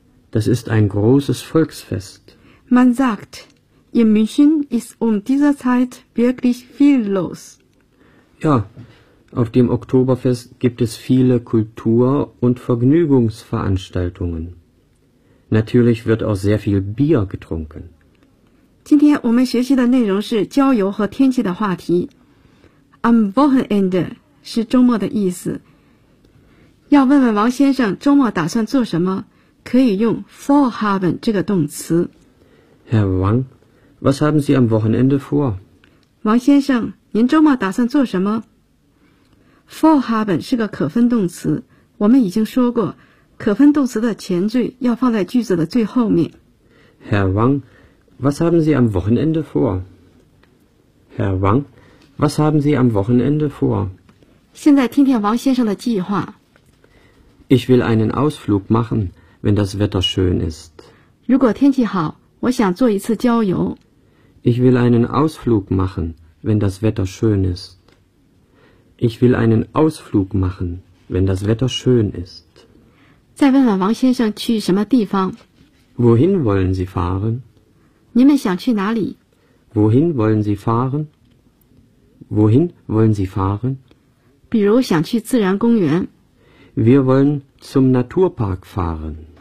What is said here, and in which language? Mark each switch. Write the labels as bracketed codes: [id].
[de] Das ist ein großes Volksfest. Man sagt... In München ist um diese Zeit wirklich viel los. Ja, auf dem Oktoberfest gibt es viele Kultur- und Vergnügungsveranstaltungen. Natürlich wird auch sehr viel Bier getrunken. [zh] 今天我们学习的内容是郊游和天气的话题。 Am Wochenende 是周末的意思。要问问王先生周末打算做什么，可以用 vorhaben 这个动词。 [de] Herr Wang,Was haben Sie am Wochenende vor? [zh] 王先生，您周末打算做什么？ Vorhaben 是个可分动词，我们已经说过，可分动词的前缀要放在句子的最后面。 [de] Herr Wang, was haben Sie am Wochenende vor? Herr Wang, was haben Sie am Wochenende vor? [zh] 现在听听王先生的计划。 [de] Ich will einen Ausflug machen, wenn das Wetter schön ist. [zh] 如果天气好，我想做一次郊游。 [de] Ich will einen Ausflug machen, wenn das Wetter schön ist. Ich will einen Ausflug machen, wenn das Wetter schön ist. [zh] 再问问王先生去什么地方。 [de] Wohin wollen Sie fahren? [zh] 你们想去哪里？ [de] Wohin wollen Sie fahren? Wohin wollen Sie fahren? [zh] 比如想去自然公园。 [de] Wir wollen zum Naturpark fahren.